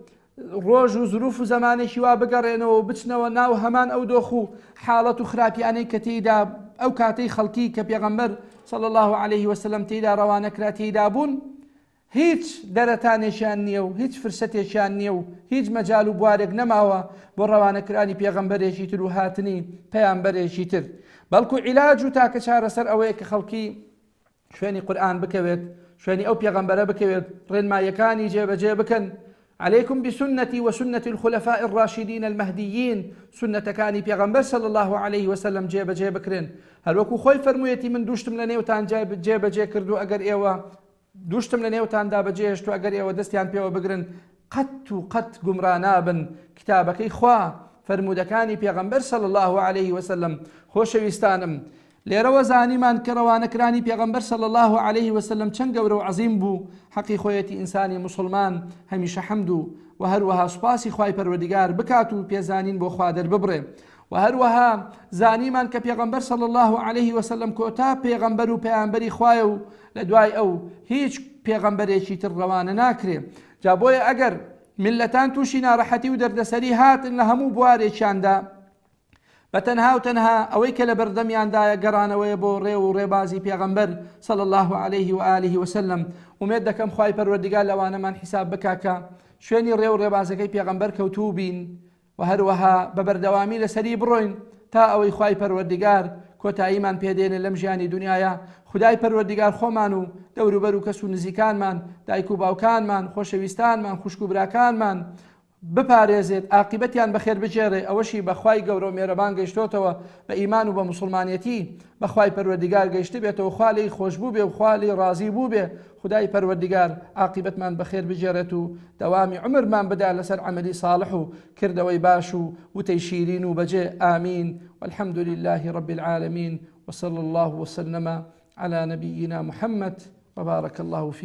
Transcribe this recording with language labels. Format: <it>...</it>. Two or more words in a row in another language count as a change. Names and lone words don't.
<ckb>ڕۆژ و ظروف و زمانێکی وا بگەڕێنەوە و بچنەوە ناو هەمان ئەو دۆخ و حاڵەت و خراپیانەی کە تێیدا ئەو کاتەی خەڵکی کە پێغەمبەر</ckb> <ar>صلی الله عليه وسلم</ar> <ckb>تێیدا ڕەوانەکرا تێیدا بوون، هیچ دەرەتانێکیان نییە و هیچ فرسەتێکیان نییە و هیچ مەجال و بوارێک نەماوە بۆ ڕەوانەکرانی پێغەمبەرێکی تر و هاتنی پەیامبەرێکی تر، بەڵکو عیلاج و تاکە چارەسەر ئەوەیە کە خەڵکی شوێنی قورئان بکەوێت، شوێنی ئەو پێغەمبەرە بکەوێت، ڕێنمایەکانی جێبەجێ بکەن.</ckb> <ar>عليكم بسنتي وسنة الخلفاء الراشدين المهديين.</ar> <ckb>سنتكاني پیغمبر</ckb> <ar>صلى الله عليه وسلم</ar> <ckb>جێبەجێ بکرێن. هەروەکو خۆی فەرموویەتی من دوشتم لە نێوتان جێبەجێ کردو، ئەگەر ئێوە دوشتم لە نێوتاندا بەجێهێشت و ئەگەر ئێوە دەستیان پێوە بگرن قەت و قەت گومڕا نابن. کتابەکەی خوا فەرمودەکانی پێغەمبەر</ckb> <ar>صلى الله عليه وسلم.</ar> <ckb>خۆشەویستانم، لێرەوە زانیمان کە ڕەوانەکرانی پێغەمبەر</ckb> <ar>صلی الله عليه وسلم</ar> <ckb>چەند گەورە و عەزیم بوو. حەقی خۆیەتی ئینسانی مسلمان هەمیشە حەمد و هەروەها سوپاسی خوای پەروەردیگار بکات و پێزانین بۆ خوا دەرببڕێ. و هەروەها زانیمان کە پێغەمبەر</ckb> <ar>صلی الله عليه وسلم</ar> <ckb>کۆتا پێغەمبەر و پەیامبەری خوایە و لە دوای ئەو هیچ پێغەمبەرێکی تر ڕەوانە ناکرێ. جا بۆیە ئەگەر میلەتان تووشی ناڕەحەتی و دەردەسەری هاتن لە هەموو بوارێکیاندا، بەتەنها و تەنها ئەوەی کە لە بەردەمیاندایە گەڕانەوەیە بۆ ڕێ و ڕێبازی پێغەمبەر</ckb> <ar>صلی الله عليه وآله وسلم.</ar> <ckb>ومێد دەکەم خوای پەروەردیگار لەوانەمان حیساب بکاکە شوێنی ڕێ و ڕێبازەکەی پێغەمبەر کەوتوو بین و هەروەها بە بەردەوامی لەسەری بڕۆین تا ئەوەی خوای پەروەردیگار کۆتاییمان پێدێنێ لەم ژیانی دنیاە. خدای پەروەردیگار خۆمان و دەوروبەر و کەس و نزیکانمان، دایک و باوکانمان، خۆشەویستانمان، خوشک و براکانمان، بپارێزێت، عاقبەتیان بەخێر بجێڕێ. ئەوەشی بەخوای گەورە و مێرەبان گەیشتۆتەوە بە ئیمان و بە موسڵمانەتی، بەخوای پەروەردیگار گەیشت بێتەوە، خوا لێی خۆشبوو بێ و خوا لێی ڕازی بوو بێ. خدای پەروەردیگار عاقبەتمان بەخێر بجێڕێت و دەوامی عمرمان بدا لەسەر عەمەلی ساڵح و کردەوەی باش و وتەی شیرین و بەجێ. ئامین.</ckb> <ar>والحمد لله رب العالمين، وصلى الله وسلم على نبينا محمد وبارك الله فيه.</ar>